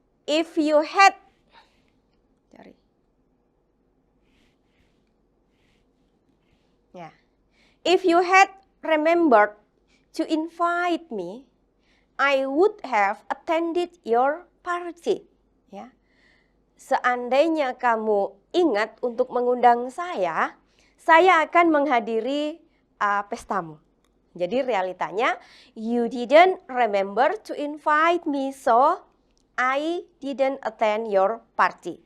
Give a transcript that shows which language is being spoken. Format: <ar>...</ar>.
<en>If you had, ya, if you had remembered to invite me, I would have attended your party.</en> <id>Ya. Seandainya kamu ingat untuk mengundang saya saya akan menghadiri pestamu. Jadi realitanya,</id> <en>you didn't remember to invite me, so I didn't attend your party.</en>